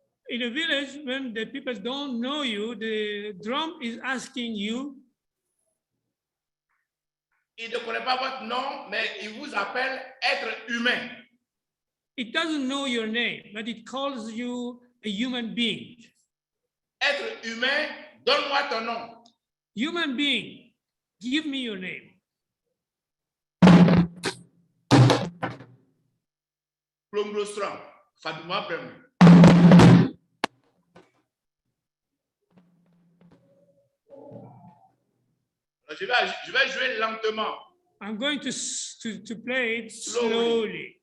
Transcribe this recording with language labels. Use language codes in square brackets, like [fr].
[en] In a village, when the people don't know you, the drum is asking you. [fr] Il ne connaît pas votre nom, mais il vous appelle être humain. [en] It doesn't know your name, but it calls you a human being. [fr] Être humain, donne-moi ton nom. [en] Human being, give me your name. Plomblostrom, Fadouma Brem. [fr] Je vais jouer lentement. [en] I'm going to play it slowly.